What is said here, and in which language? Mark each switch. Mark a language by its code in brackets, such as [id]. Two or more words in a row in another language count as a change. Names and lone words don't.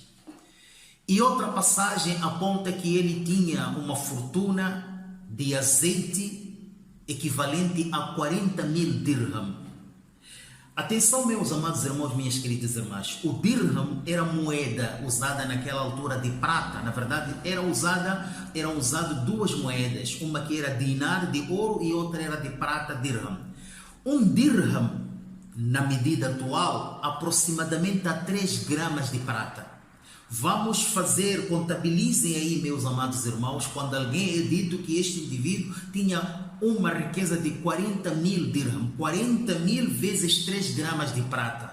[pt] E outra passagem aponta que ele tinha uma fortuna de azeite equivalente a 40.000 dirham. Atenção, meus amados irmãos, minhas queridas irmãs. O dirham era moeda usada naquela altura de prata. Na verdade, eram usadas duas moedas. Uma que era dinar de ouro e outra era de prata, dirham. Um dirham, na medida atual, aproximadamente a 3 gramas de prata. Vamos fazer, contabilizem aí, meus amados irmãos, quando alguém é dito que este indivíduo tinha uma riqueza de 40.000 dirham, 40.000 vezes 3 gramas de prata.